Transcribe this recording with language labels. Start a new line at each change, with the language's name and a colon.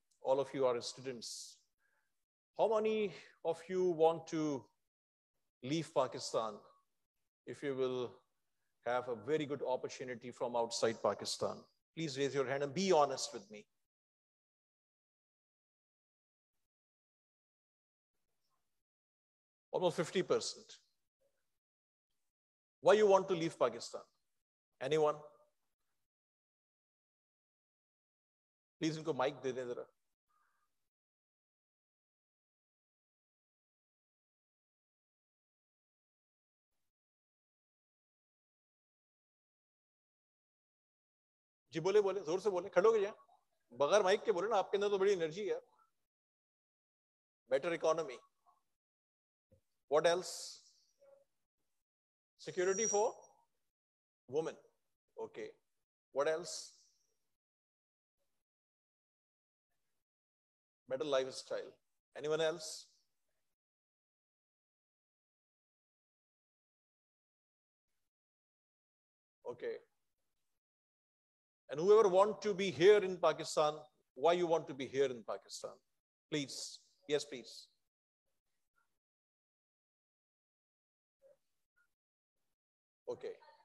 English: All of you are students. How many of you want to leave Pakistan if you will have a very good opportunity from outside Pakistan? Please raise your hand and be honest with me. Almost 50%. Why you want to leave Pakistan? Anyone?
Hindi: Please इनको mic दे दें जरा. जी बोले बोले जोर से बोले खड़े हो गए बगैर माइक के बोले ना आपके अंदर तो बड़ी एनर्जी है
English: better economy what else security for women okay what else better lifestyle anyone else okay. And whoever want to be here in Pakistan, why you want to be here in Pakistan? Please. Yes, please. Okay.